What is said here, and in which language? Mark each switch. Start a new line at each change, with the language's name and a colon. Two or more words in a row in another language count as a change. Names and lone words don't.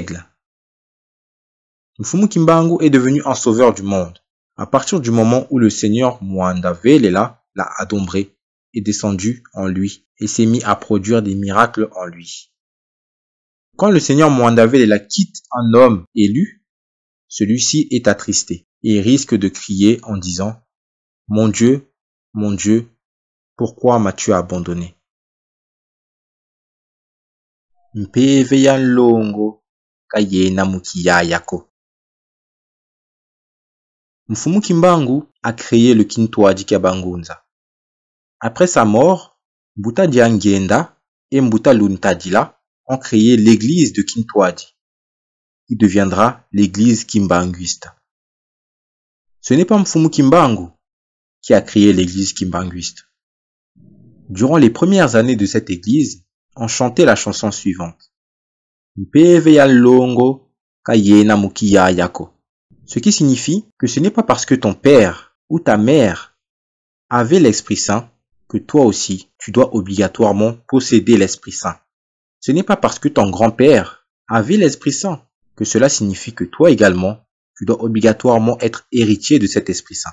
French: Mfumu Kimbangu est devenu un sauveur du monde, À partir du moment où le seigneur Muandavelela l'a adombré, est descendu en lui et s'est mis à produire des miracles en lui. Quand le seigneur Muandavelela quitte un homme élu, celui-ci est attristé et risque de crier en disant « Mon Dieu, pourquoi m'as-tu abandonné ?»
Kongo: Mpeve ya nlongo kayena mukiyayako.
French: Mfumu Kimbangu a créé le Kintwadi Kabangunza. Après sa mort, Mbuta Diangenda et Mbuta Luntadila ont créé l'église de Kintwadi, qui deviendra l'église kimbanguiste. Ce n'est pas Mfumu Kimbangu qui a créé l'église kimbanguiste. Durant les premières années de cette église, on chantait la chanson suivante.
Kongo: Mpeve ya longo kayena mukiya yako.
French: Ce qui signifie que ce n'est pas parce que ton père ou ta mère avait l'Esprit Saint que toi aussi tu dois obligatoirement posséder l'Esprit Saint. Ce n'est pas parce que ton grand-père avait l'Esprit Saint que cela signifie que toi également tu dois obligatoirement être héritier de cet Esprit Saint.